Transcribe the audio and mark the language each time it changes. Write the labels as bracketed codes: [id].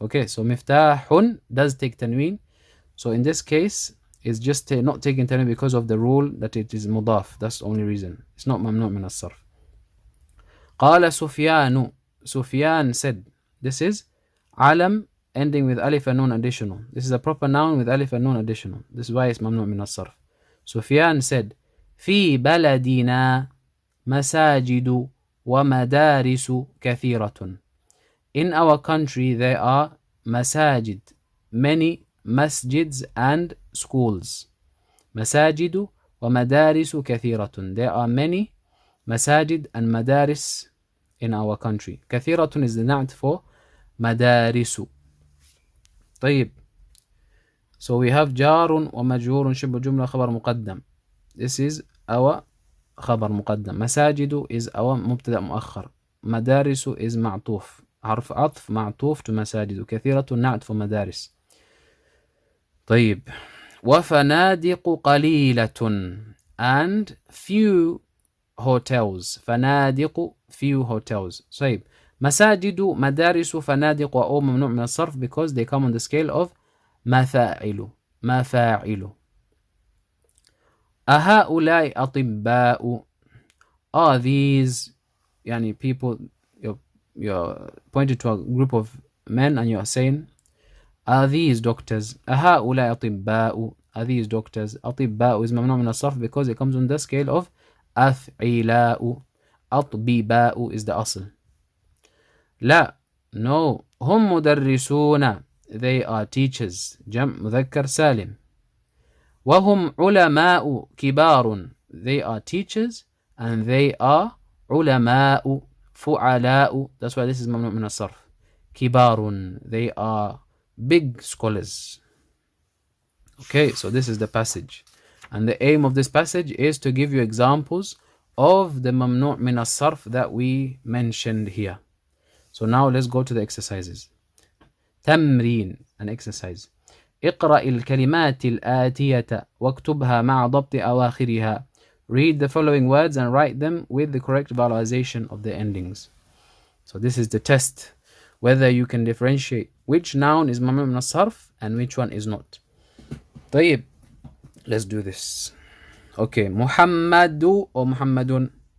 [en] Okay, so miftahun does take tanween. So in this case, it's just not taking tanween because of the rule that it is mudaf. That's the only reason. It's not mamnu' min as-sarf. [ar] قال سفيان. [en] Sufyan said. This is alam ending with alif and nun additional. This is a proper noun with alif and nun additional. This is why it's mamnu' min as-sarf. Sufyan said, [ar] في بلدنا مساجد ومدارس كثيرة. [en] In our country there are masajid, many masjids and schools. [ar] مساجد ومدارس كثيرة. [en] There are many masajid and madaris in our country. كثيرة is the na'at for مدارس. [ar] طيب. [en] So we have [ar] جار ومجرور شبه جملة خبر مقدم. [en] This is our خبر مقدم. [ar] مساجد is our مبتدأ مؤخر. مدارس is معطوف. حرف عطف معطوف to مساجد. كثيرة نعت for مدارس. طيب. وفنادق قليلة [en] and few hotels. فنادق few hotels. [ar] طيب. مساجد مدارس فنادق أو ممنوع من الصرف [en] because they come on the scale of [ar] مفاعل. مفاعل. أهؤلاء أطباء. [en] Are these يعني people, you're pointed to a group of men and you're saying, are these doctors? [ar] أهؤلاء أطباء. [en] Are these doctors? أطباء is [ar] ممنوع من الصرف [en] because it comes on the scale of أفعلاء. أطبباء is the أصل. [ar] لا, no, هم مدرسون, [en] they are teachers, [ar] جمع مذكر سالم. وهم علماء كبار, [en] they are teachers and they are علماء فعلاء, that's why this is [ar] ممنوع من الصرف. [en] كبار, they are big scholars. Okay, so this is the passage. And the aim of this passage is to give you examples of the mamnu' min as-sarf that we mentioned here. So now let's go to the exercises. [ar] تمرين, [en] an exercise. [ar] اقرأ الكلمات الآتية واكتبها مع ضبط أواخرها. [en] Read the following words and write them with the correct vowelization of the endings. So this is the test, whether you can differentiate which noun is mamnu' min as-sarf and which one is not. طيب, let's do this. Okay, Muhammadu or Muhammadun?